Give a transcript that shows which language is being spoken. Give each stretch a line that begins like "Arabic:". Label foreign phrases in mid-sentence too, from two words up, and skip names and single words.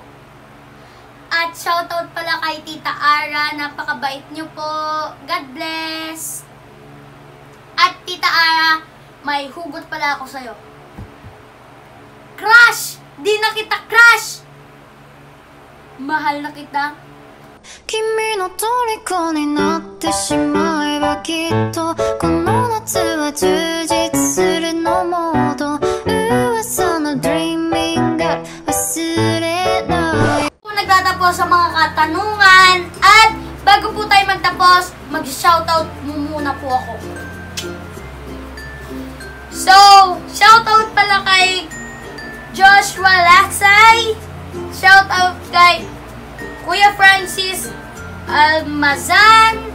Filipino: At shoutout pala kay Tita Ara, napakabait niyo po.
English: God bless.
Filipino: At Tita Ara, may hugot pala ako sa'yo. Crush! Di na kita crush! Mahal na kita.
Japanese: 君の虜になってしまえばきっとこの夏は充実するのモード噂の
English: dreaming girl
Japanese: 忘れない
Filipino: Nagtatapos sa mga katanungan at bago po tayo magtapos, mag-shoutout muna po ako. So, shoutout pala kay Joshua Laksay, shoutout kay Kuya Francis Almazan.